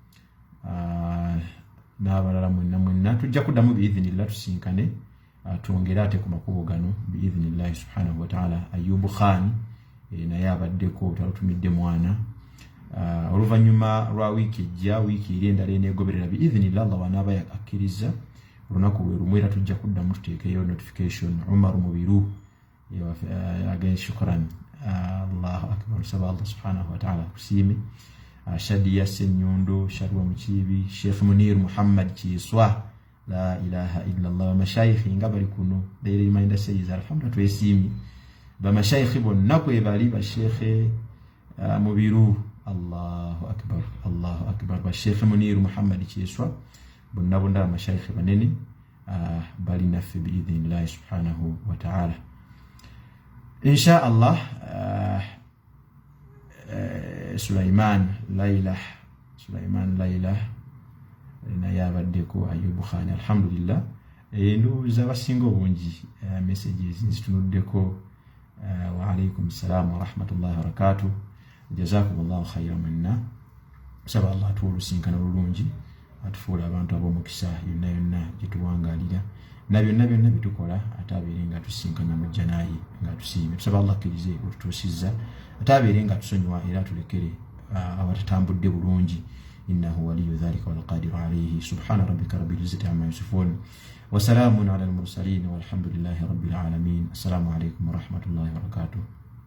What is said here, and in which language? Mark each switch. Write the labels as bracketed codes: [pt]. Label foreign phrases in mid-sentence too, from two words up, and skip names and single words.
[lg] n'abalala mwenna tujja kuddamu biidhinillah tusinkane twongere ate ku makubo gano biidhinillah [ar] سبحانه وتعالى. [lg] Ayubu Khan naye abaddeko talutumidde mwana oluvannyuma lwa wiiki ejja wiiki eri endala eneegoberera biidhinillah Allah wanaaba akkiriza olunaku lwe lumu era tujja kuddamu tuteekeyo notification. Umar Mubiru again shukran [ar] الله أكبر [lg] saba Allah [ar] سبحانه وتعالى [lg] kusiime Shadia Senyondo Sharwa Mukibi Sheikh Munir Muhammad Kiswa [ar] لا إله إلا الله [lg] mashayikh ngabali kuno [en] daily reminder says [lg] alhamdulillah twesimi ba mashayikh bonna kwe bali ba Sheikh Mubiru [ar] الله أكبر [lg] ba Sheikh Munir Muhammad Kiswa bonna mashayikh banene bali nafi biidhnillah [ar] سبحانه وتعالى إن شاء الله. [lg] Sulaiman Layla naye abaddeko Ayubu Khan alhamdulillah nduuza basinga obungi messages nzitunuddeko [ar] وعليكم السلام ورحمة الله و بركاته جزاكم الله خيرا منا [lg] saba Allah tuulusinkana bulungi atufuula abantu ab'omukisa yonna gyetuwangalira na byonna bitukola ate abeere nga tusinkana mujja naye nga tusiime tusaba Allah akkirize otutuusizza ate abeere nga tusonyiwa era tulekere abatatambudde bulungi [ar] إنه ولي ذلك والقادر عليه سبحان ربك رب العزة عما يصفون وسلام على المرسلين والحمد لله رب العالمين. السلام عليكم ورحمة الله وبركاته.